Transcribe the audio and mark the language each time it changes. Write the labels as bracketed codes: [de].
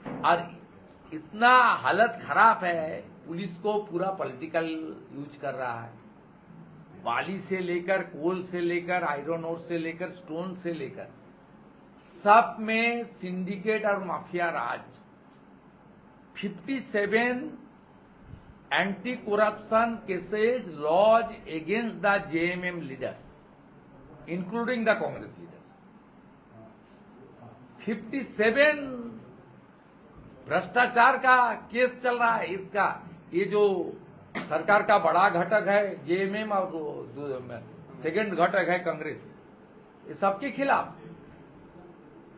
[hi] और इतना हालत खराब है, पुलिस को पूरा पॉलिटिकल यूज कर रहा है। बाली से लेकर, कोल से लेकर, आयरन ओर से लेकर, स्टोन से लेकर, सब में सिंडिकेट और mafia Raj. [en] 57 anti-corruption cases lodged against the JMM leaders, including the Congress leaders. [hi] 57 भ्रष्टाचार का केस चल रहा है। इसका ये जो सरकार का बड़ा घटक है JMM और सेकंड घटक है कांग्रेस, ये सबके खिलाफ।